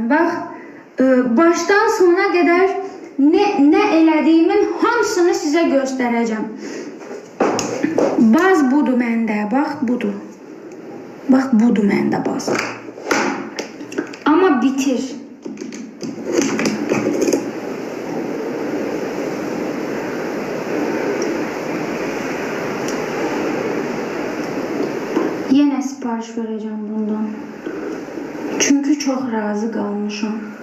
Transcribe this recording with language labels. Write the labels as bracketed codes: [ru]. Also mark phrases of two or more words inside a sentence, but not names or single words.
[az] Bax, başdan sona qədər nə elədiyimin hamısını sizə göstərəcəm. Baz budur məndə. Bax, budur. Bax, budur məndə baz. Amma bitir. [tr] Yine sipariş vereceğim bundan. Çünkü çok razı kalmışım.